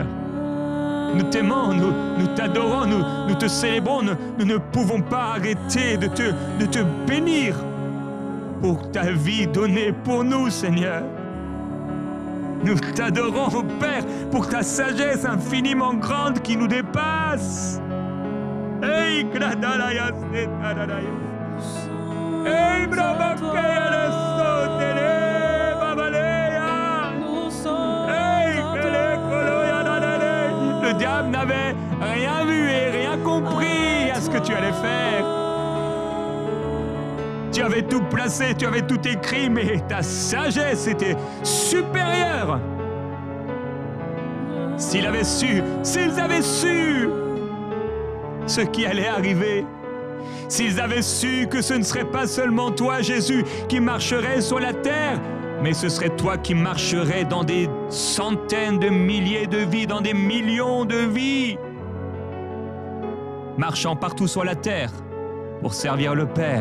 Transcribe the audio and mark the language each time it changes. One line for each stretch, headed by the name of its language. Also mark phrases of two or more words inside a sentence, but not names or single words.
French: Nous t'aimons, nous t'adorons, nous te célébrons. Nous ne pouvons pas arrêter de te bénir pour ta vie donnée pour nous, Seigneur. Nous t'adorons, Père, pour ta sagesse infiniment grande qui nous dépasse. Hey, Kradalaya, Setadalaya. Hey, Brabakaya, Sotele, Babalea. Hey, Kele, Koloya, Dadale. Le diable n'avait rien vu et devais faire. Tu avais tout placé, tu avais tout écrit, mais ta sagesse était supérieure. S'ils avaient su ce qui allait arriver, s'ils avaient su que ce ne serait pas seulement toi, Jésus, qui marcherais sur la terre, mais ce serait toi qui marcherais dans des centaines de milliers de vies, dans des millions de vies, marchant partout sur la terre pour servir le Père.